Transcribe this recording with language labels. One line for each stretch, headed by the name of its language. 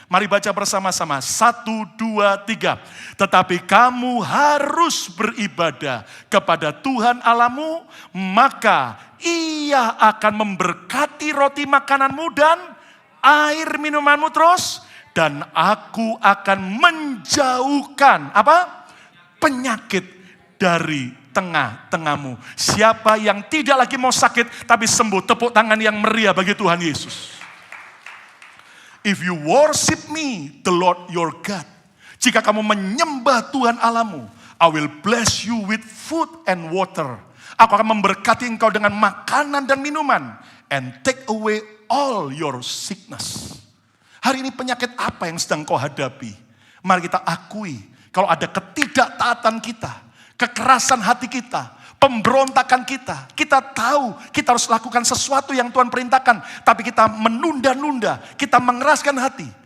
Indonesian: Mari baca bersama-sama. 1, 2, 3. Tetapi kamu harus beribadah kepada Tuhan Allahmu, maka Ia akan memberkati roti makananmu dan air minumanmu terus. Dan aku akan menjauhkan apa? Penyakit dari tengah-tengahmu. Siapa yang tidak lagi mau sakit tapi sembuh, tepuk tangan yang meriah bagi Tuhan Yesus.
English: If you worship me, the Lord your God.
Indonesian: Jika kamu menyembah Tuhan Allahmu,
English: I will bless you with food and water.
Indonesian: Aku akan memberkati engkau dengan makanan dan minuman.
English: And take away all your sickness.
Indonesian: Hari ini penyakit apa yang sedang kau hadapi? Mari kita akui kalau ada ketidaktaatan kita, kekerasan hati kita, pemberontakan kita. Kita tahu kita harus lakukan sesuatu yang Tuhan perintahkan, tapi kita menunda-nunda, kita mengeraskan hati.